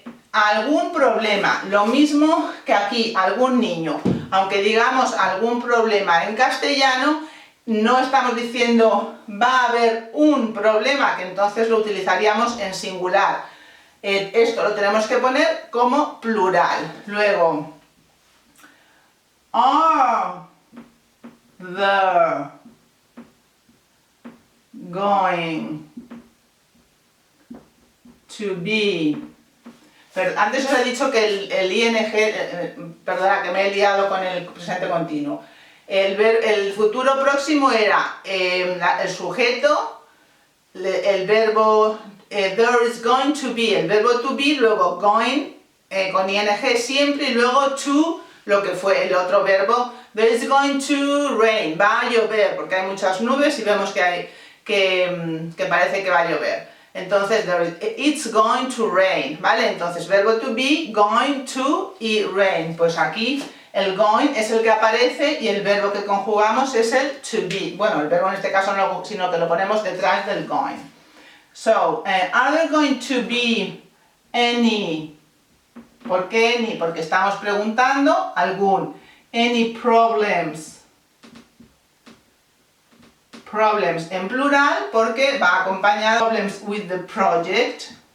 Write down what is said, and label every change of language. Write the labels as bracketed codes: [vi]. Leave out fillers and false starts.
[es] ¿Algún problema? Lo mismo que aquí, algún niño. Aunque digamos algún problema en castellano, no estamos diciendo va a haber un problema, que entonces lo utilizaríamos en singular. Esto lo tenemos que poner como plural. Luego, [en] are the going to be. [es] Pero antes os he dicho que el ing, perdona que me he liado con el presente continuo. El futuro próximo era el sujeto, el verbo [en] there is going to be, [es] el verbo to be, luego going con ing siempre y luego to, lo que fue el otro verbo, [en] there is going to rain, [es] va a llover, porque hay muchas nubes y vemos que parece que va a llover. Entonces, [en] it's going to rain, [es] ¿vale? Entonces, verbo to be, going to y rain. Pues aquí el going es el que aparece y el verbo que conjugamos es el to be. Bueno, el verbo en este caso no, sino que lo ponemos detrás del going. [en] So, are there going to be any? [es] ¿Por qué any? Porque estamos preguntando algún. [en] Any problems? [es] Problems en plural porque va acompañado [en] problems with the project.